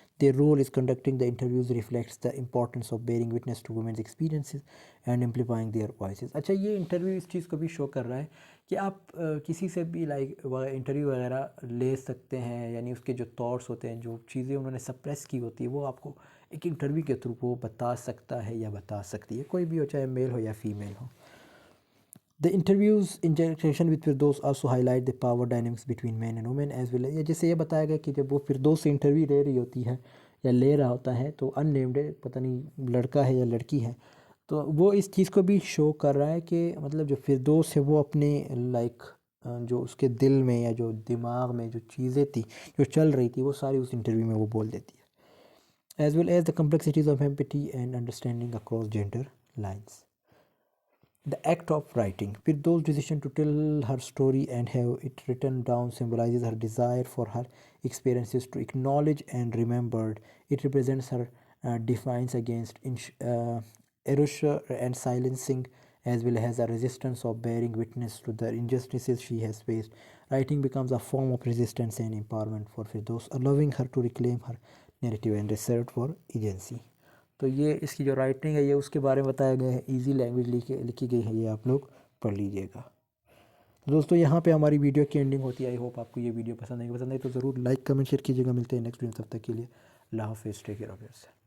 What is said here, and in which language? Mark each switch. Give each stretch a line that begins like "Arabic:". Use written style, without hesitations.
English: Their role is conducting the interviews reflects the importance of bearing witness to women's experiences and amplifying their voices.
Urdu: اچھا، یہ interview اس چیز کو بھی شو کر رہا ہے کہ آپ کسی سے بھی انٹرویو وغیرہ لے سکتے ہیں، یعنی اس کے جو تھاٹس ہوتے ہیں، جو چیزیں انہوں نے سپریس کی ہوتی ہے، وہ آپ کو ایک انٹرویو کے تھرو وہ بتا سکتا ہے یا بتا سکتی ہے، کوئی بھی ہو، چاہے میل ہو یا female ہو.
English: The interviews interaction with Firdaus also highlight the power dynamics between men and women as well as
Urdu: جیسے یہ بتایا گیا کہ جب وہ فردوس سے انٹرویو لے رہی ہوتی ہے یا لے رہا ہوتا ہے تو ان نیمڈ ہے، پتہ نہیں لڑکا ہے یا لڑکی ہے، تو وہ اس چیز کو بھی شو کر رہا ہے کہ مطلب جو فردوس ہے وہ اپنے جو اس کے دل میں یا جو دماغ میں جو چیزیں تھی جو چل رہی تھی وہ ساری اس انٹرویو میں وہ بول دیتی ہے.
English: As well as the complexities of empathy and understanding across gender lines. The act of writing. Firdaus' decision to tell her story and have it written down symbolizes her desire for her experiences to acknowledge and remembered. It represents her defiance against erasure and silencing, as well as a resistance of bearing witness to the injustices she has faced. Writing becomes a form of resistance and empowerment for Firdaus, allowing her to reclaim her narrative and assert for agency.
Urdu: تو یہ اس کی جو writing ہے یہ اس کے بارے میں بتایا گیا ہے، ایزی لینگویج لکھی گئی ہے، یہ آپ لوگ پڑھ لیجئے گا. دوستو یہاں پہ ہماری ویڈیو کی اینڈنگ ہوتی ہے.
English: I hope
Urdu: آپ کو یہ ویڈیو پسند آئی تو ضرور لائک کمنٹ شیئر کیجیے گا. ملتے ہیں نیکسٹ ویڈیو، تب تک کے لیے اللہ حافظ.
English: Take care of yourself.